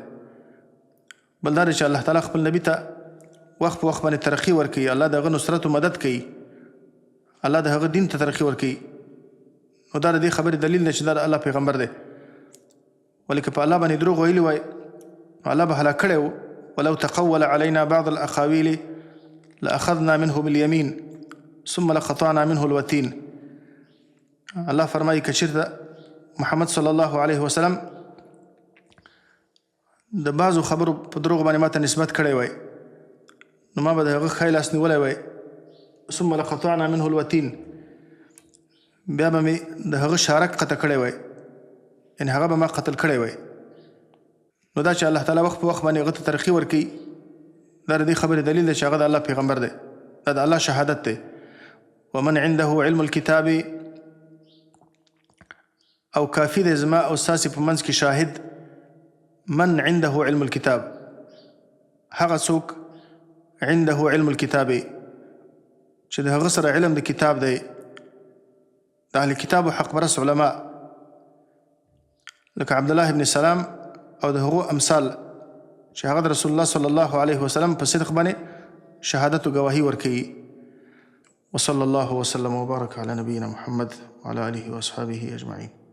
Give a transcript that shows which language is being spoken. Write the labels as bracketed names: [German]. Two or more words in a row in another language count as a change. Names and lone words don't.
[Pashto] بل دا چې الله تعالی خپل نبی ته وخت په وخت باندې ترقي ورکوي، الله د هغه نصرت او مدد کوي، الله د هغه دین ته ترقي ورکوي. نو دا د دې خبرې دلیل دی چې دا د الله پیغمبر دی. ولیکن په الله باندې دروغ ویلي وای، الله به هلاک کړی و. [Arabic] ولو تقول علينا بعض الأقاويل لأخذنا منه باليمين ثم لقطعنا منه الوتين. [Pashto] الله فرمایي که چېرته محمد [Arabic] صلی الله علیه وسلم [Pashto] د بعضو خبرو په دروغ باندې ماته نسبت کړی وای، نو ما به د هغه ښی لاس نیولی وای. [Arabic] ثم لقطعنا منه الوتين، [Pashto] بیا به مې د هغه شارک قطع کړی وای، یعنې هغه به ما قتل کړی وای. نو دا چې الله تعالی وخت په وخت باندې هغه ته ترقي ورکوي، دا د دې خبرې دلیل دی چې هغه د الله پیغمبر دی. دا د الله شهادت دی. [Arabic] ومن عنده علم الكتاب، [Pashto] او کافی دی زما او ستاسې په منځ کې شاهد. [Arabic] من عنده علم الكتاب، [Pashto] هغه څوک [Arabic] عنده علم الكتاب [Pashto] چې د هغه سره علم د کتاب دی. د اهل کتابو حق پرست علما لکه عبدالله ابن سلام او د هغو امثال چې هغه د رسول الله [Arabic] صلی الله علیه وسلم [Pashto] په صدق باندې شهادت او گواهی ورکوي. [Arabic] وصلی الله وسلم وبارک علی نبینا محمد وعلى آله واصحابه اجمعین.